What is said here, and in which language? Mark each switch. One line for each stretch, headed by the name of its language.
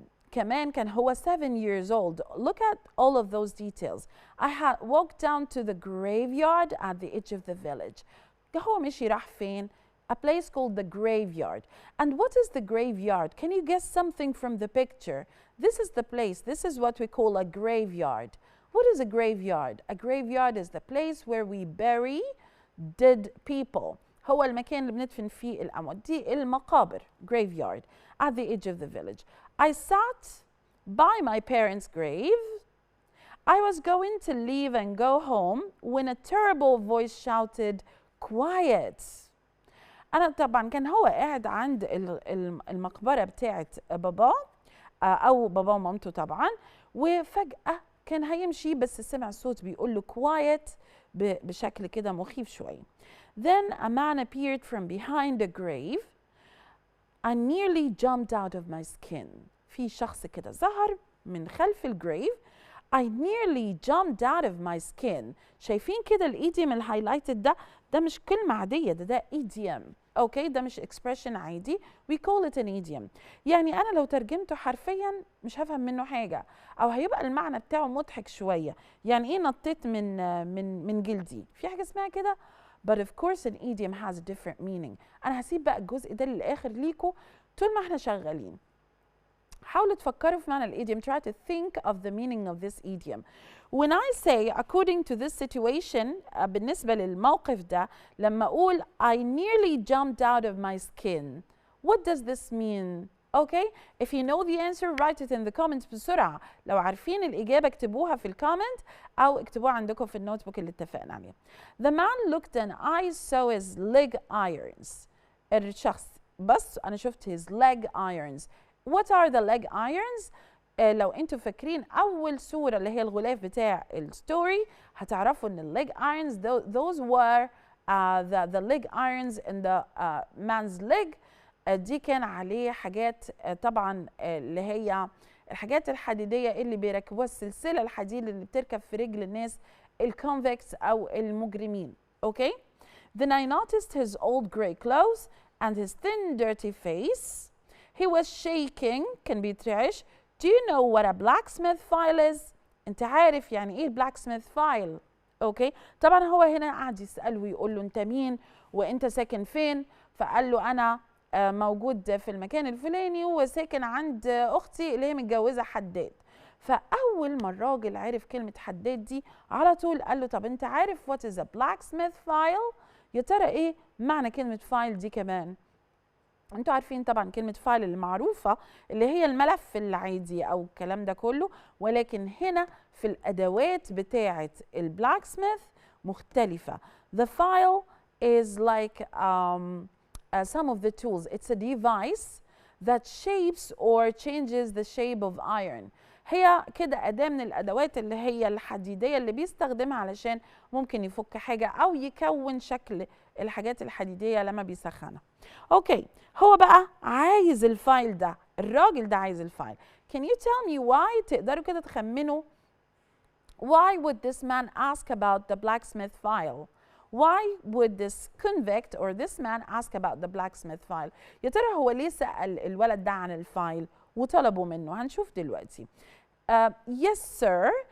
Arabic: كمان كان هو 7
English: years old. Look at all of those details. I had walked down to the graveyard at the edge of the village.
Arabic: هو مشي راح فين?
English: A place called the graveyard. And what is the graveyard? Can you guess something from the picture? This is the place. This is what we call a graveyard. What is a graveyard? A graveyard is the place where we bury dead people.
Arabic: هو المكان اللي بندفن فيه الأموات، دي المقابر
English: graveyard at the edge of the village. I sat by my parents' grave. I was going to leave and go home when a terrible voice shouted, quiet.
Arabic: أنا طبعا كان هو قاعد عند المقبرة بتاعة باباه أو باباه ومامته طبعا، وفجأة كان هيمشي بس سمع صوت بيقول له quiet بشكل كده مخيف شوية.
English: Then a man appeared from behind the grave. I nearly jumped out of my skin.
Arabic: في شخص كده ظهر من خلف الجريف.
English: I nearly jumped out of my skin.
Arabic: شايفين كده الايديوم الهايلايتد ده مش كلمة عادية، ده ايديوم. اوكي، ده مش expression عادي.
English: We call it an idiom.
Arabic: يعني انا لو ترجمته حرفيا مش هفهم منه حاجة، او هيبقى المعنى بتاعه مضحك شوية. يعني ايه نطيت من جلدي؟ في حاجة اسمها كده؟
English: But of course an idiom has a different meaning.
Arabic: أنا هسيب بقى الجزء ده للآخر ليكوا طول ما احنا شغالين. حاولوا تفكروا في معنى الإيديوم.
English: Try to think of the meaning of this idiom. When I say according to this situation
Arabic: بالنسبة للموقف ده، لما أقول
English: I nearly jumped out of my skin, what does this mean? Okay, if you know the answer write it in the comments
Arabic: بسرعة. لو عارفين الإجابة اكتبوها في الكومنت أو اكتبوها عندكم في النوت بوك اللي اتفقنا عليه.
English: The man looked and I saw his leg irons.
Arabic: الشخص بس أنا شفت
English: his leg irons. What are the leg irons?
Arabic: لو انتوا فاكرين أول سورة اللي هي الغلاف بتاع الستوري هتعرفوا إن ال leg irons
English: those were the leg irons in the man's leg.
Arabic: دي كان عليه حاجات طبعا اللي هي الحاجات الحديديه اللي بيركبوها، السلسله الحديد اللي بتركب في رجل الناس الكونفكتس او المجرمين. اوكي.
English: Then I noticed his old gray clothes and his thin dirty face. He was shaking.
Arabic: كان بيترعش.
English: Do you know what a blacksmith file is?
Arabic: انت عارف يعني ايه blacksmith file؟ اوكي. طبعا هو هنا قاعد يسأله ويقول له انت مين وانت ساكن فين؟ فقال له انا موجود في المكان الفلاني وساكن عند اختي اللي هي متجوزه حداد. فاول ما الراجل عرف كلمه حداد دي على طول قال له طب انت عارف
English: what is a blacksmith file؟
Arabic: يا ترى ايه معنى كلمه فايل دي كمان؟ انتوا عارفين طبعا كلمه فايل المعروفه اللي هي الملف العادي او الكلام ده كله، ولكن هنا في الادوات بتاعه البلاكسميث مختلفه.
English: The file is like some of the tools. It's a device that shapes or changes the shape of iron.
Arabic: هي كده أداة من الأدوات اللي هي الحديدية اللي بيستخدمها علشان ممكن يفك حاجة أو يكون شكل الحاجات الحديدية لما بيسخنها. أوكي، هو بقى عايز الفايل ده، الراجل ده عايز الفايل.
English: Can you tell me why؟
Arabic: تقدروا كده تخمنوا
English: why would this man ask about the blacksmith file؟ Why would this convict or this man ask about the blacksmith file؟
Arabic: يا ترى هو ليه سأل الولد ده عن الفايل وطلبوا منه؟ هنشوف دلوقتي.
English: Yes sir.